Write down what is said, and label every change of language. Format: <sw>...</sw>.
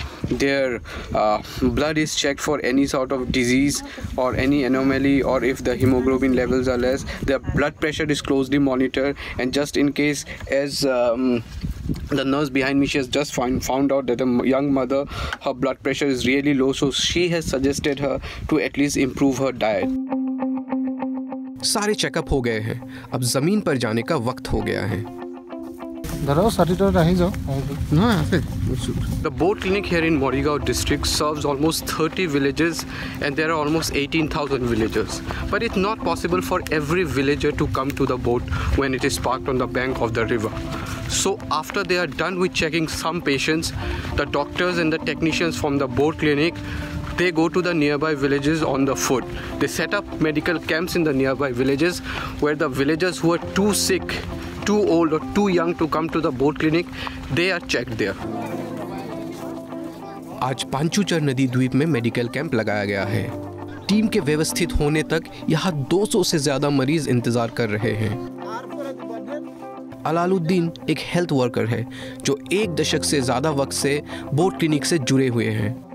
<en>Their blood is checked for any sort of disease or any anomaly, or if the hemoglobin levels are less, their blood pressure is closely monitored. And just in case, as the nurse behind me, she has just found out that a young mother, her blood pressure is really low, so she has suggested her to at least improve her diet.</en> <hi>सारे checkup हो गए हैं, अब ज़मीन पर जाने का वक्त हो गया है।</hi> <en>The boat clinic here in Morigao district serves almost 30 villages and there are almost 18,000 villagers. But it's not possible for every villager to come to the boat when it is parked on the bank of the river. So after they are done with checking some patients, the doctors and the technicians from the boat clinic, they go to the nearby villages on the foot. They set up medical camps in the nearby villages where the villagers who are too sick, too old or too young to come to the boat clinic, they are checked there.</en> <hi>आज पांचुचर नदी द्वीप में medical camp लगाया गया है। Team के व्यवस्थित होने तक यहाँ 200 से ज्यादा मरीज इंतजार कर रहे हैं। अलालुद्दीन एक हेल्थ वर्कर है जो 1 दशक से ज्यादा वक्त से बोट क्लिनिक से जुड़े हुए हैं।</hi>